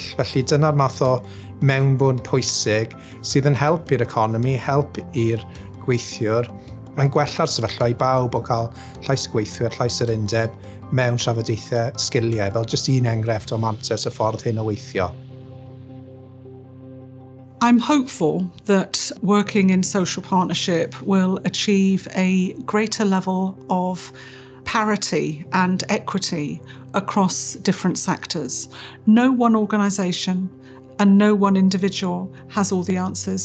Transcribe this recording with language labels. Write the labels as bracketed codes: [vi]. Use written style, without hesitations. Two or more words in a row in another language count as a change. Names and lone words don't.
[cy] Felly dyna'r math o mewnbwn pwysig sydd yn help i'r economi, help i'r gweithiwr. Mae'n gwella'r sefyllfa i bawb o cael llais gweithwyr, llais yr undeb mewn trafodaethau sgiliau, fel jyst un enghraifft o mantes y ffordd hyn o weithio. [en] I'm hopeful that working in social partnership will achieve a greater level of parity and equity across different sectors. No one organisation and no one individual has all the answers.